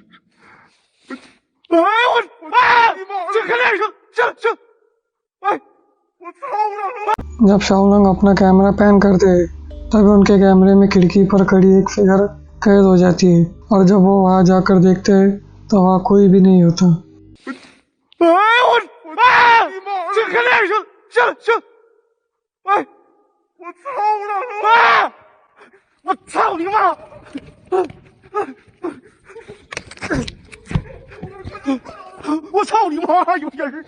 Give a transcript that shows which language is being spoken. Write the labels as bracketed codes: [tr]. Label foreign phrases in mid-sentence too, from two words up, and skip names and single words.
[zh] 哎我！啊！这开电声，行！哎！我操了！ [hi] जब शाओलंग अपना कैमरा पैन करते हैं तभी उनके कैमरे में खिड़की पर खड़ी एक फिगर कैद हो जाती है और जब वो वहाँ जाकर देखते हैं तो वहाँ कोई भी नहीं होता। [zh] 哎我！啊！这开电声，行！哎！我操了！啊！我操你妈！我操你妈！有人儿！